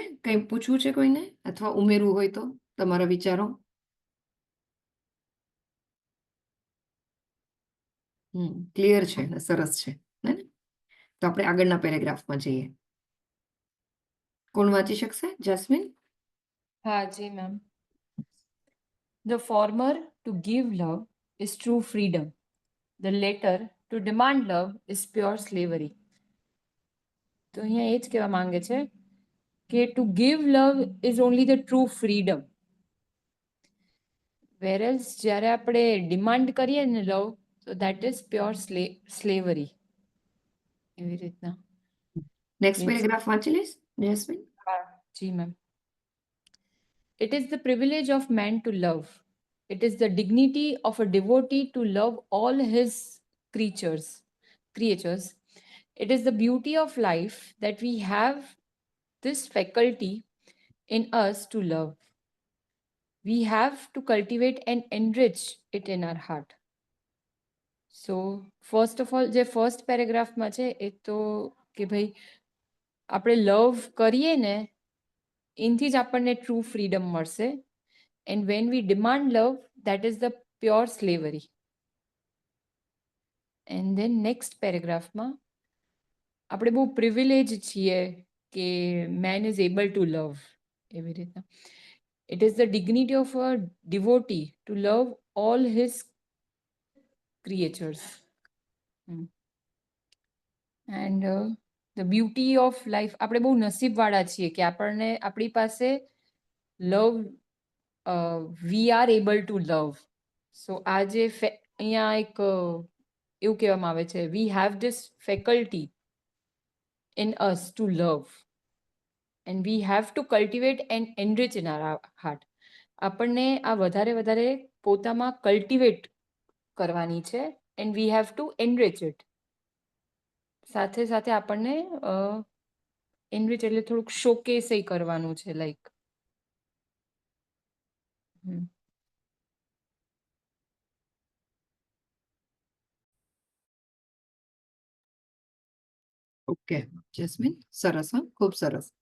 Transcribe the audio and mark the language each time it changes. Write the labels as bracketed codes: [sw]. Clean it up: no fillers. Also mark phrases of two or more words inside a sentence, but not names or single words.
[gu] કંઈ પૂછવું છે કોઈને અથવા ઉમેરવું હોય તો તમારા વિચારો? ક્લિયર છે ને? સરસ છે ને? તો આપણે આગળના પેરેગ્રાફમાં જઈએ. કોણ વાંચી શકશે? જેસ્મીન? હા જી મેમ. [en] The former, to give love, is true freedom. The latter, to demand love, is pure slavery. [gu] તો અહીંયા એ જ કહેવા માંગે છે કે [en] to give love is only the true freedom. [gu] Whereas જ્યારે આપણે ડિમાન્ડ કરીએ ને લવ, [en] so that is pure slavery. [gu] એવી રીતના. [en] next paragraph [gu] વાંચી લઈશ જેસ્મીન? હા જી મેમ. [en] It is the privilege of man to love. It is the dignity of a devotee to love all his creatures. It is the beauty of life that we have this faculty in us to love. We have to cultivate and enrich it in our heart. So first of all, [gu] જે ફર્સ્ટ પેરેગ્રાફમાં છે એ તો કે ભાઈ આપણે લવ કરીએ ને એનથી જ આપણને [en] true freedom [gu] મળશે. [en] And when we demand love, that is the pure slavery. And then next paragraph [gu] માં આપણે બહુ પ્રિવિલેજ છીએ કે [en] man is able to love [gu] એવી રીતના. [en] It is the dignity of a devotee to love all his creatures. And the beauty of life, [gu] આપણે બહુ નસીબવાળા છીએ કે આપણને આપણી પાસે લવ [en] we are able to love. સો [gu] આ જે અહીંયા એક એવું કહેવામાં આવે છે, [en] we have this faculty in us to love, and we have to cultivate and enrich in our heart. [gu] આપણને આ વધારે પોતામાં કલ્ટિવેટ કરવાની છે, [en] and we have to enrich it. [gu] સાથે આપણને enrich એટલે થોડુંક શોકેસ કરવાનું છે, લાઈક ઓકે જેસ્મીન, સરસ, હા, ખૂબ સરસ.